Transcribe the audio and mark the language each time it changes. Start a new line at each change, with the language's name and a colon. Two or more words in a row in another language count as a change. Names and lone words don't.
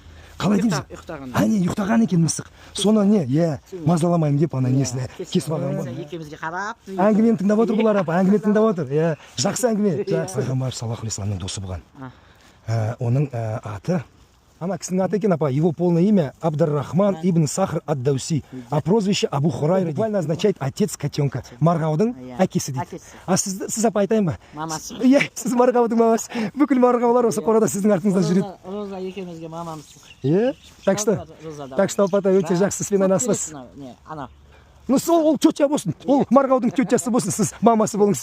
Kazakh: Қалай дейміз? Әне, ұйықтаған екен мысық. Соны не, мазаламаймын деп ана несіне кесіп алған ба? Екеумізге қарап. Әңгімені тыңдап отыр бұлар, апа, әңгімені тыңдап отыр. Жақсы әңгіме. Пайғамбар
Arabic: صلى الله عليه وسلم
Kazakh: досы болған. Оның аты, ана кісінің аты екен, апа,
Russian: его полное имя Абдар-Рахман ибн Сахр ад-Дауси, а прозвище Абу Хурайра, буквально означает отец котенка.
Kazakh: Марғаудың әкесі дейді. А сіз апа айтайын ба? Мамасы. Сіз Марғаудың мамасы. Бүкіл Марғаулар осы қорада сіздің артыңыздан жүреді. Роза екеумізге мамамыз.
Russian: Так что
Kazakh: апата өте жақсы іспен айналысасыз. Ну сол ол тетя болсын, ол Марғаудың тетясы болсын, сіз мамасы болыңыз.